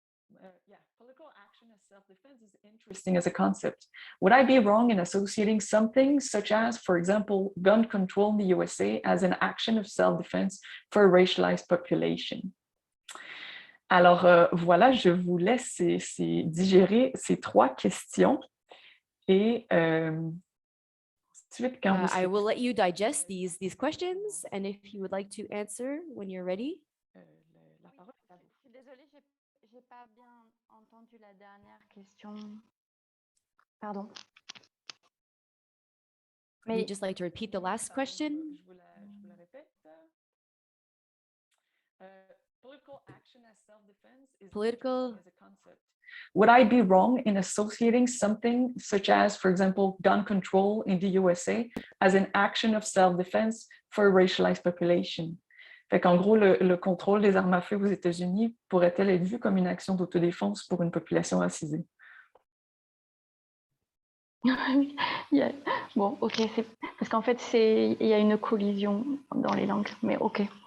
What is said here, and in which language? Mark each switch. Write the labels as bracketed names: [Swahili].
[English] Yeah, political action as self-defense is interesting as a concept. Would I be wrong in associating something such as, for example, gun control in the USA as an action of self-defense for a racialized population? [French] Alors, voilà, je vous laisse digérer ces trois questions. Et ensuite, quand [English] I will let you digest these questions, and if you would like to answer when you're ready. [French] Je suis désolée, j'ai pas bien entendu la dernière question. Pardon. [English] Would you just like to repeat the last question? [French] Je vous la répète. [English] Political action as self-defense is Political as a concept. Would I be wrong in associating something such as, for example, gun control in the USA as an action of self-defense for a racialized population? [French] Fait qu'en gros, le contrôle des armes à feu aux États-Unis pourrait-elle être vu comme une action d'autodéfense pour une population racisée? Bon, ok, parce qu'en fait, il y a une collision dans les langues, mais ok.